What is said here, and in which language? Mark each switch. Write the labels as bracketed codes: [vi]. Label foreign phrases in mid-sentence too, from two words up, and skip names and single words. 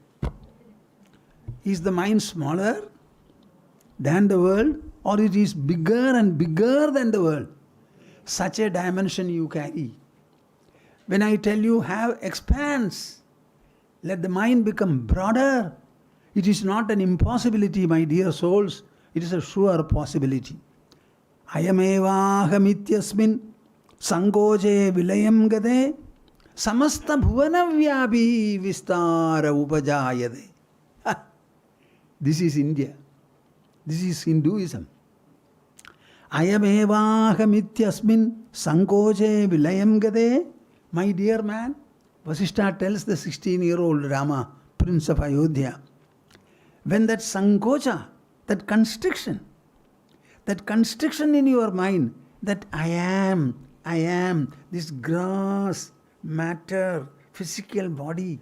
[en] Is the mind smaller than the world, or it is bigger and bigger than the world? Such a dimension you carry. When I tell you have expanse, let the mind become broader, it is not an impossibility, my dear souls. It is a sure possibility. [sa] अयमेवाहमित्यस्मिन् संकोचे विलयं गते समस्त भुवनव्यापी विस्तार उपजायते. [en] This is India. This is Hinduism. [sa] अयमेवाहमित्यस्मिन् संकोचे विलयं गते. [en] My dear man, Vasishtha tells the 16-year-old Rama, Prince of Ayodhya, when that sankocha, that constriction in your mind, that I am, this gross, matter, physical body.